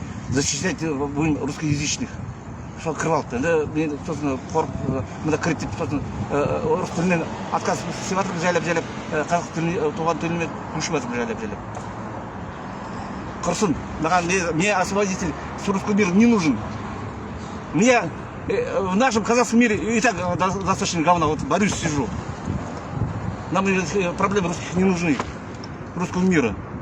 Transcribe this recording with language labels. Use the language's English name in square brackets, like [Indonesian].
[Russian] Защищать русскоязычных. Что [Kazakh] кіріп алыпты. Мен сосын қорып, мында кіріп деп, сосын орыс тілінен отказ істеп жатырмын, жайлап-жайлап, қазақ тіліне, туған тіліне көшіп жатырмын, жайлап-жайлап. Құрсын, [Russian] мне освободитель с русского мира не нужен. Мне в нашем казахском мире и так достаточно говна, вот борюсь, сижу. Нам проблемы русских не нужны, русского мира.